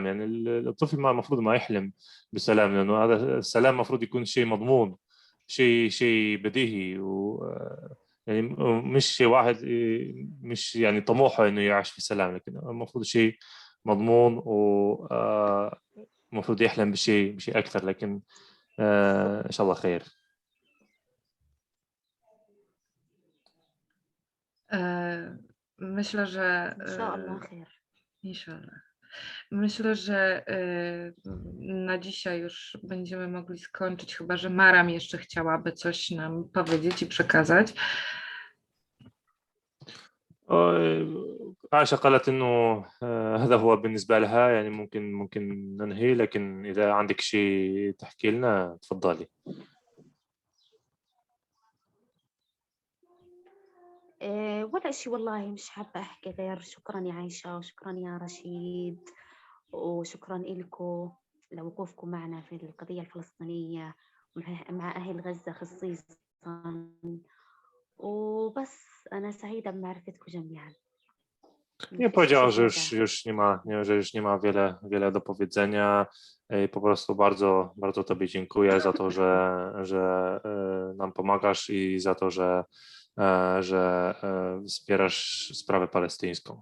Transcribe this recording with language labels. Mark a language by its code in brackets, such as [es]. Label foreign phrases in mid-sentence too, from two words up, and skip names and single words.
[ar] يعني الطفل ما المفروض ما يحلم بالسلام، لأنه هذا السلام المفروض يكون شيء مضمون، شيء بديهي، و يعني مش شيء واحد مش يعني طموحه إنه يعيش في سلام، لكن المفروض شيء مضمون، ومفروض يحلم بشيء أكثر. لكن إن شاء الله خير. [pl] Myślę, że [ar] إن شاء الله خير. [pl] Inshallah. Myślę, że na dzisiaj już będziemy mogli skończyć, chyba że Maram jeszcze chciałaby coś nam powiedzieć i przekazać. [ar] عائشة قالت إنه هذا هو بالنسبة لها، يعني ممكن ننهي، لكن إذا عندك شيء تحكي لنا تفضلي. ولا شيء والله، مش حابة أحكي غير شكرا يا عائشة وشكرا يا رشيد وشكرا لكم لوقوفكم معنا في القضية الفلسطينية مع أهل غزة خصيصا. وبس أنا سعيدة بمعرفتكم جميعا. [pl] Nie powiedziała, że już nie ma wiele do powiedzenia. I po prostu bardzo Tobie dziękuję za to, że nam pomagasz i za to, że wspierasz sprawę palestyńską.